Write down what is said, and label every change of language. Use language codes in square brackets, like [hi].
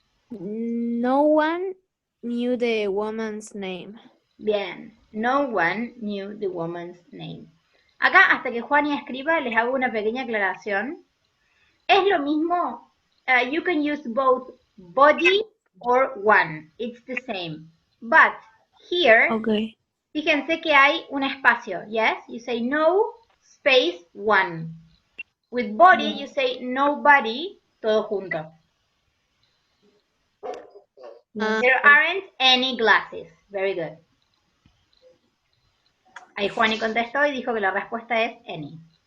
[en] No one knew the woman's name. [es] Bien. [en] No one knew the woman's name. [es] Acá, hasta que Juani escriba, les hago una pequeña aclaración. Es lo mismo. [en] You can use both body or one. It's the same. But here, Okay. [es] fíjense que hay un espacio. [en] Yes? You say no space one. With body, you say nobody, [es] todo junto. [en] There aren't any glasses. Very good. [es] Ahí Juani contestó y dijo que la respuesta es any.